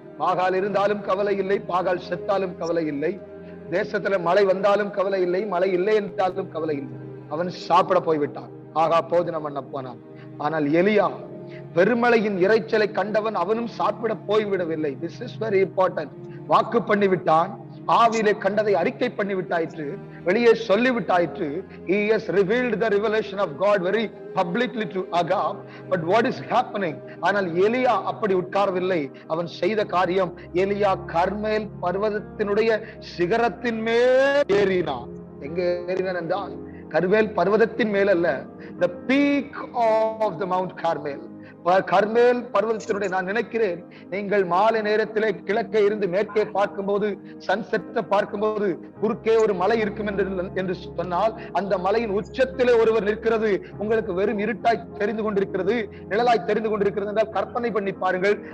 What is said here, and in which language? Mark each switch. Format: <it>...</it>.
<ta>பாகால் இருந்தாலும் கவலை இல்லை, பாகால் செத்தாலும் கவலை இல்லை, தேசத்துல மழை வந்தாலும் கவலை இல்லை, மழை இல்லை என்றாலும் கவலை இல்லை. அவன் சாப்பிட போய்விட்டான், ஆகா போஜனம் பண்ண போனான். ஆனால் எலியா பெருமழையின் இரைச்சலை கண்டவன் அவனும் சாப்பிட போய்விடவில்லை.</ta> <en>This is very important.</en> <ta>வாக்கு பண்ணிவிட்டான், ஆவியிலே கண்டதை அறிக்கை பண்ணிவிட்டாயிற்று, வெளியே சொல்லிவிட்டாயிற்று.</ta> <en>He has revealed the revelation of God very publicly to Agab. But what is happening?</en> <ta>ஆனால் எலியா அப்படி உட்காரவில்லை. அவன் செய்த காரியம், எலியா கர்மேல் பர்வதத்தினுடைய சிகரத்தின் மேல் ஏறினான். எங்கே ஏறினான் என்றால் கர்மேல் பர்வதத்தின் மேல் அல்ல,</ta> <en>the peak of the Mount Carmel.</en> <ta>கர்மேல் பர்வதத்தினுடைய, நான் நினைக்கிறேன் நீங்கள் மாலை நேரத்திலே கிழக்கே இருந்து மேற்கே பார்க்கும்போது, சன்செட்டை பார்க்கும்போது குறுக்கே ஒரு மலை இருக்கும் என்று சொன்னால் அந்த மலையின் உச்சத்திலே ஒருவர் நிற்கிறது உங்களுக்கு வெறும் இருட்டாய் தெரிந்து கொண்டிருக்கிறது, நிழலாய் தெரிந்து கொண்டிருக்கிறது என்றால் கற்பனை பண்ணி பாருங்கள்.</ta>